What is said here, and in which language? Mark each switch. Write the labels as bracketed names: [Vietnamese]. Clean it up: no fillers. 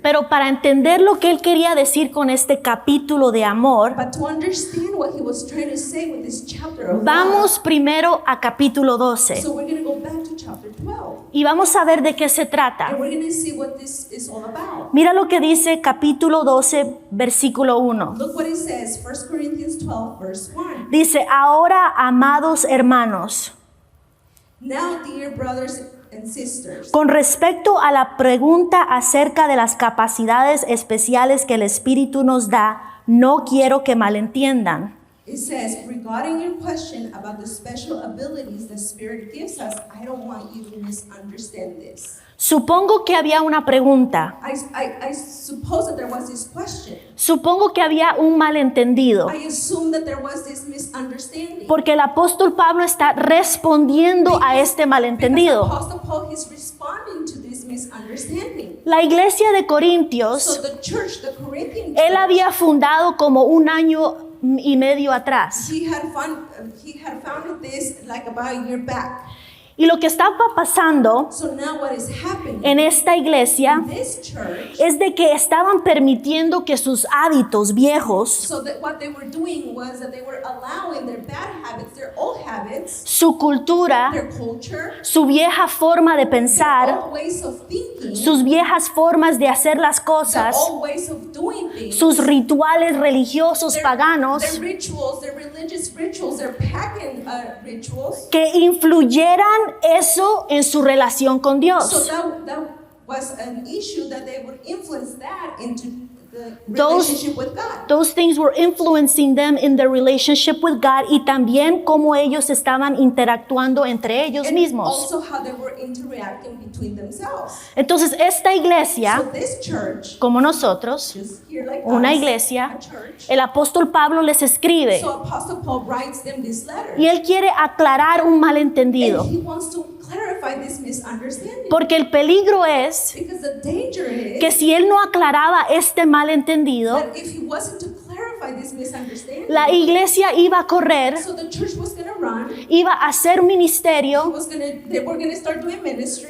[Spanish] Pero para entender lo que él quería decir con este capítulo de amor, [English] But to understand what he was trying to say with this chapter of [Spanish] vamos primero a capítulo 12 [English] love, so we're going to go back to chapter 12. [Spanish] y vamos a ver de qué se trata. [English] And we're going to see what this is all about. [Spanish] Mira lo que dice capítulo 12, versículo 1. [English] Look what it says, 1 Corinthians 12, verse 1. [Spanish] Dice, ahora, amados hermanos, [English] Now, dear brothers and sisters, [Spanish] con respecto a la pregunta acerca de las capacidades especiales que el Espíritu nos da, no quiero que malentiendan. [English] it says, regarding your question about the special abilities the Spirit gives us, I don't want you to misunderstand this. [Spanish] Supongo que había una pregunta. [English] I suppose that there was this question. [Spanish] Supongo que había un malentendido. [English] I assume that there was this misunderstanding. [Spanish] Porque el apóstol Pablo está respondiendo a este [English] Because [Spanish] malentendido. [English] Apostle Paul is responding to this this misunderstanding. [Spanish] La iglesia de [English] So [Spanish] Corintios, [English] the church, the Corinthian [Spanish] él [English] church, [Spanish] había fundado como 1 año y medio atrás. [English] he had founded this like about a year back. [Spanish] Y lo que estaba pasando [English] So now what is happening [Spanish] en esta iglesia [English] in this church, [Spanish] es de que estaban permitiendo que sus hábitos viejos, [English] so that what they were doing was that they were allowing their bad habits, their old habits, [Spanish] su cultura, [English] their culture, [Spanish] su vieja forma de [English] their [Spanish] pensar, [English] old ways of thinking, [Spanish] sus viejas formas de hacer las [English] their [Spanish] cosas, [English] old ways of doing things, [Spanish] sus rituales religiosos [English] their [Spanish] paganos [English] rituals, their religious rituals, their pagan rituals. [Spanish] que influyeran eso en su relación con [English] So [Spanish] Dios. [English] that was an issue that they would influence that into the Those- relationship with God. Those things were influencing them in their relationship with God [Spanish] y también cómo ellos estaban interactuando entre ellos [English] And [Spanish] mismos. [English] also how they were interacting between themselves. [Spanish] Entonces, esta [English] So [Spanish] iglesia, [English] this church, [Spanish] como nosotros, [English] just here like [Spanish] una [English] us, [Spanish] iglesia, [English] a church, [Spanish] el apóstol Pablo les escribe [English] so Apostle Paul writes them this letter. [Spanish] y él quiere aclarar un malentendido, [English] And he wants to clarify this misunderstanding. [Spanish] porque el peligro es [English] Because the danger is [Spanish] que si él no aclaraba este malentendido, [English] that if he wasn't to clarify this misunderstanding, [Spanish] la iglesia iba a correr, [English] so the church was going to run, [Spanish] iba a hacer ministerio, [English] they were going to start doing ministry,